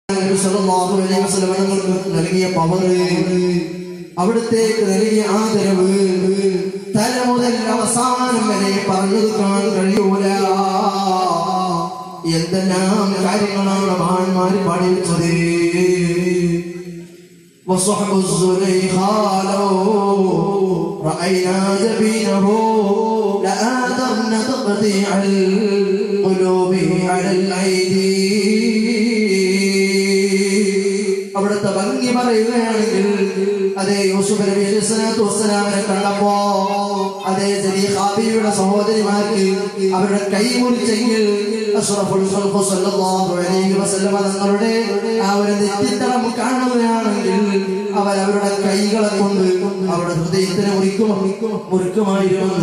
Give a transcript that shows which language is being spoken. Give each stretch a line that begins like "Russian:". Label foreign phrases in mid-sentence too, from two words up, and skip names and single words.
Arabic: صلى الله عليه وسلم
Malayalam: തങ്ങൾക്ക് നൽകിയ പവർ, അവിടുത്തേക്ക് നൽകിയ ആദരവ് തല മുതൽ അവസാനം വരെ പറഞ്ഞു തീർക്കാൻ കഴിയൂല. എന്തെല്ലാം കാര്യങ്ങളാണ് മഹാന്മാര് പാടി വെച്ചത്.
Arabic: وصحب الزليخا لو رأينا جبينه لآثرنا تقطيع القلوب على الأيدي.
Malayalam: അവിടുത്തെ ഭംഗി പറയുകയാണെങ്കിൽ അതേ യൂസുഫ് നബി
Arabic: عليه الصلاة والسلام
Malayalam: കണ്ടപ്പോ അതേ സലീഖാബിയുടെ സഹോദരിമാർക്ക് അവരുടെ കൈ മുറിച്ചെങ്കിൽ
Arabic: أشرف الخلق صلى الله عليه وسلم
Malayalam: തങ്ങളുടെ ആ ഒരു നെറ്റിത്തടം കാണുകയാണെങ്കിൽ അവരവരുടെ കൈകളെ കൊണ്ട് അവരുടെ ഹൃദയത്തിനെ മുറിക്കുമായിരുന്നു.